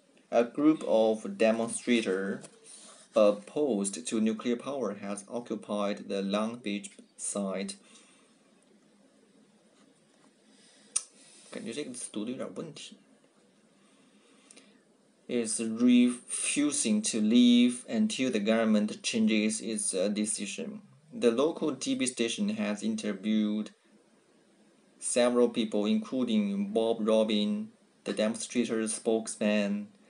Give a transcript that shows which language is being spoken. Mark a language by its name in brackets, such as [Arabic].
[English] A group of demonstrators opposed to nuclear power has occupied the Long Beach site. [Chinese] 感觉这个词读的有点问题。 [English] Is refusing to leave until the government changes its decision. The local TV station has interviewed several people, including Bob Robin, the demonstrators' spokesman.